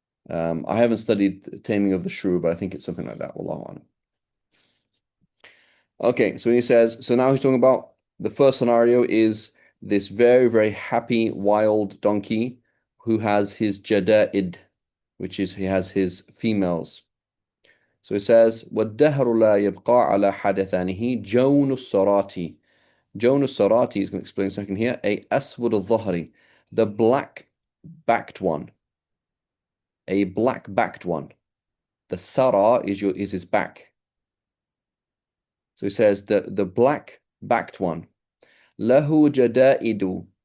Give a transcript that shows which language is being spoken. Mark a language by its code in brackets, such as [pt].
[en] I haven't studied Taming of the Shrew, but I think it's something like that. Wallahu a'lam. Okay, so he says, so now he's talking about the first scenario is this very, very happy wild donkey who has his jada'id, which is he has his females. So it says, [ar] وَالدَّهْرُ لَا يَبْقَى عَلَى حَدَثَانِهِ جَوْنُ الصَّرَاتِ. جَوْنُ الصَّرَاتِ [en] is going to explain in a second here. A [ar] أَسْوَدُ الظَّهْرِ, [en] the black-backed one. A black-backed one. The sara is his back. So it says the black-backed one. [ar] Lahu jada'idu.